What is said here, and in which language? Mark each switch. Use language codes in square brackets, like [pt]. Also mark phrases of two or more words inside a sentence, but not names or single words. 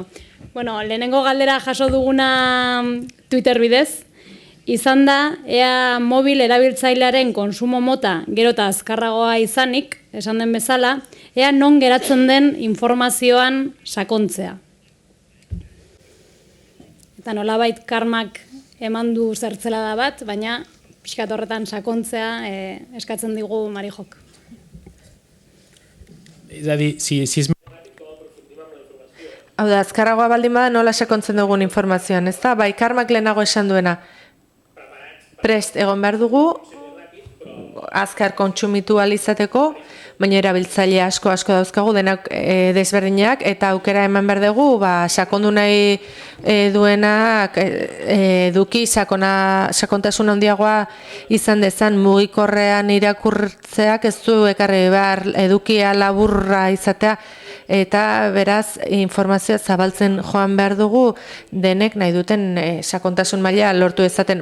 [eu] Bueno, lehenengo galdera jaso duguna Twitter bidez, izan da, ea mobil erabiltzailearen konsumo mota gero eta azkarragoa izanik, esan den bezala, ea non geratzen den informazioan sakontzea. Eta nolabait karmak eman du zertzelada bat, baina pixkat horretan sakontzea eskatzen digu Marijok. [ca] És a dir, si és... [eu] Hau da, azkarragoa baldin bada nola sakontzen dugun informazioan, ez da? Bai, karmak lehenago esan duena. Prest egon behar dugu, azkar kontsumitu alizateko, baina erabiltzaile asko dauzkagu denak desberdinak, eta aukera eman behar dugu, sakondu nahi duenak eduki sakontasun handiagoa izan dezan mugikorrean irakurtzeak ez du ekarri behar edukia laburra izatea, eta beraz informazioa zabaltzen joan behar dugu denek nahi duten sakontasun maila lortu ezaten.